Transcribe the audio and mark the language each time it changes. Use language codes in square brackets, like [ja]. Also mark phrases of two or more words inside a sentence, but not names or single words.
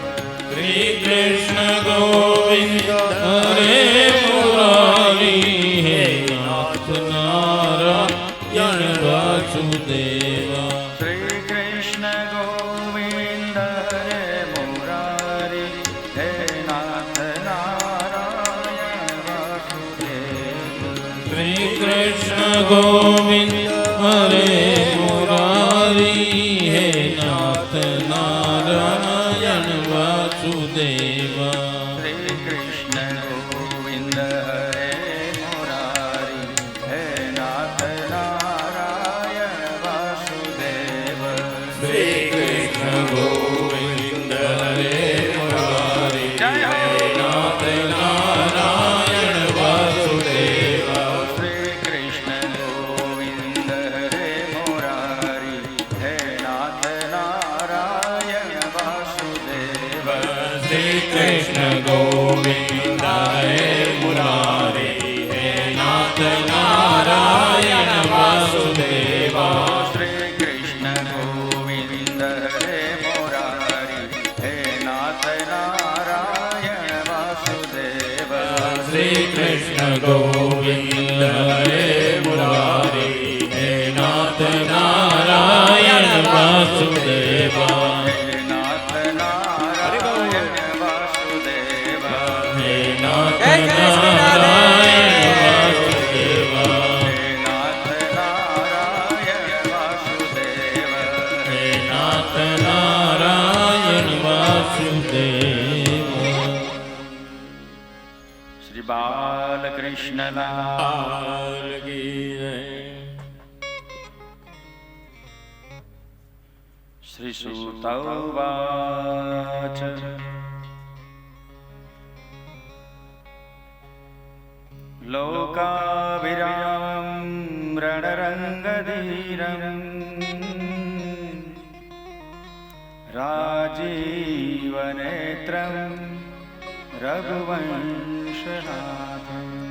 [sa] શ્રી કૃષ્ણ ગોવિંદ હરે મુરારી હે નાથ નારાયણ વાસુદેવા. श्री कृष्ण गोविंद हरे मुरारी हे नाथ नारायण वासुदेव. શ્રી કૃષ્ણ ગોવિંદ હરે મુરારી હે નાથ નારાયણ વાસુદેવા. श्री कृष्ण गोविंद हरे मुरारी हे नाथ नारायण वासुदेव. શ્રી કૃષ્ણ ગોવિંદ હરે મુરારી [hi] जय हो. [sa] નાથ નારાયણ વાસુદેવા. श्री कृष्ण गोविंद हरे मुरारी हे नाथ नारायण वासुदेव. શ્રી કૃષ્ણ ગોવિંદ હરે મુરારી હે નાથ નારાયણ વાસુદેવા. श्री कृष्ण गोविंद हरे मुरारी हे नाथ नारायण वासुदेव. શ્રી કૃષ્ણ ગોવિંદ હરે મુરારી હે નાથ નારાયણ વાસુદેવા. हे नाथ नारायण वासुदेव. હે નાથ નારાયણ વાસુદેવા. हे नाथ नारायण वासुदेव. હે નાથ નારાયણ વાસુદેવા. श्री बालकृष्ण लाल श्री सूत उवाच लोकाभिरामं रणरङ्गधीरम् राजीवनेत्रं रघुवंशनाथम्